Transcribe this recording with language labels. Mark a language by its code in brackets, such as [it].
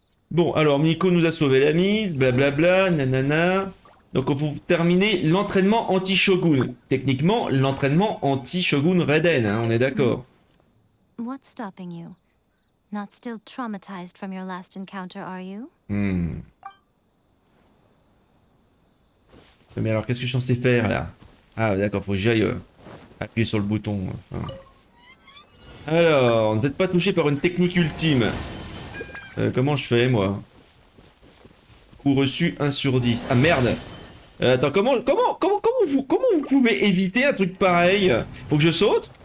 [fr] Bon, alors Miko nous a sauvé la mise, blablabla, nanana. Donc on va terminer l'entraînement anti-shogun. Techniquement, l'entraînement anti-shogun Raiden, hein, on est d'accord. [en] What's stopping you? Not still traumatized from your last encounter, are you? [fr] Mais alors, qu'est-ce que je suis censé faire là? Ah, d'accord, faut que j'aille appuyer sur le bouton. Enfin. Alors, ne faites pas touché par une technique ultime. Comment je fais, moi? Coup reçu 1 sur 10. Ah merde! Attends, comment vous pouvez éviter un truc pareil? Faut que je saute?